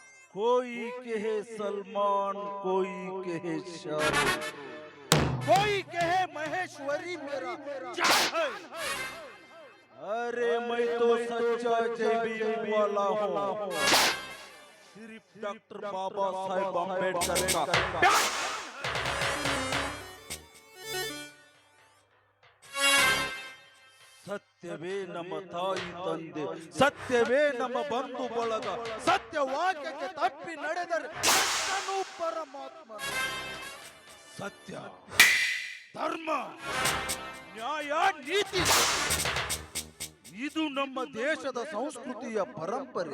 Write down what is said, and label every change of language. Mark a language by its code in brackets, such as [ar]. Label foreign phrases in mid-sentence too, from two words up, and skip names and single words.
[hi] कोई कहे सलमान, कोई कहे शाहरुख, कोई कहे महेश्वरी मेरा जान है। अरे मैं तो सच्चा जय भीम वाला हूँ, सिर्फ डॉक्टर बाबा साहेब अम्बेडकर का [kn] ಸತ್ಯವೇ ನಮ್ಮ ತಾಯಿ ತಂದೆ, ಸತ್ಯವೇ ನಮ್ಮ ಬಂಧು ಬಳಗ, ಸತ್ಯವಾಕ್ಯಕ್ಕೆ ತಪ್ಪಿ ನಡೆದರೆ ಕೃಷ್ಣನು ಪರಮಾತ್ಮ. ಸತ್ಯ, ಧರ್ಮ, ನ್ಯಾಯ, ನೀತಿ ಇದು ನಮ್ಮ ದೇಶದ ಸಂಸ್ಕೃತಿಯ ಪರಂಪರೆ.